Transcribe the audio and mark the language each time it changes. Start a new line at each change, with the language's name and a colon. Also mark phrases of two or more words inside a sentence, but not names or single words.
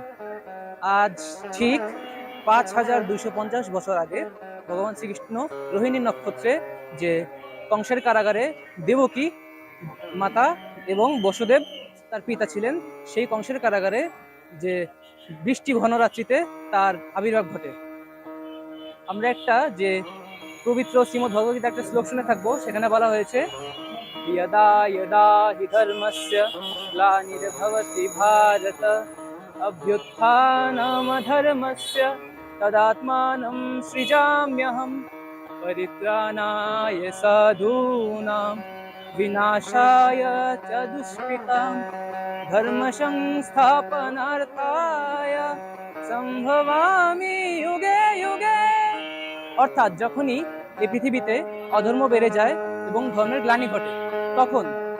Bangla: আজ ঠিক 5250 বছর আগে ভগবান শ্রীকৃষ্ণ রোহিণী নক্ষত্রে যে কংসের কারাগারে দেবকী মাতা এবং বসুদেব তার পিতা ছিলেন, সেই কংসের কারাগারে যে বৃষ্টি ঘন রাত্রিতে তার আবির্ভাব ঘটে। আমরা একটা যে পবিত্র শ্রীমদ্ ভগবদ্গীতা একটা শ্লোক শুনে থাকবো, সেখানে বলা হয়েছে
Sanskrit: यदा यदा हि धर्मस्य ग्लानिर्भवति भारत अभ्युत्थानमधर्मस्य तदात्मानं सृजाम्यहं परित्राणाय साधूनां विनाशाय च दुष्कृतां धर्म संस्थापनार्थाय সম্ভবামি যুগে যুগে।
Bangla: অর্থাৎ যখনই এই পৃথিবীতে অধর্ম বেড়ে যায় এবং ধর্মের গ্লানি ঘটে, তখন